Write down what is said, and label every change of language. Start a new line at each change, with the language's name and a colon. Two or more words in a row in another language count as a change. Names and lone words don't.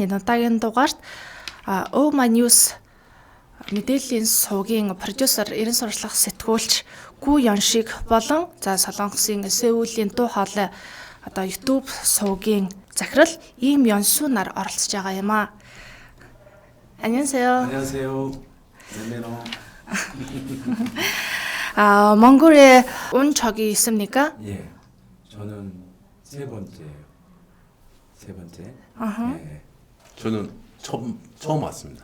Mongolian: Энэ удаагийн дугаарт Oh My News мэдээллийн сувгийн продюсер, ерен сурчлах сэтгүүлч Гу Ёншиг болон Солонгосын Сеулийн дуу хоолой YouTube сувгийн захирал Им Ёнсу нар оролцож байгаа юм аа.
Korean: 안녕하세요. 안녕하세요. 네메노. 몽골에 온 적이 있습니까? 예, 저는 세 번째예요. 세 번째. 예. 저는 처음 왔습니다.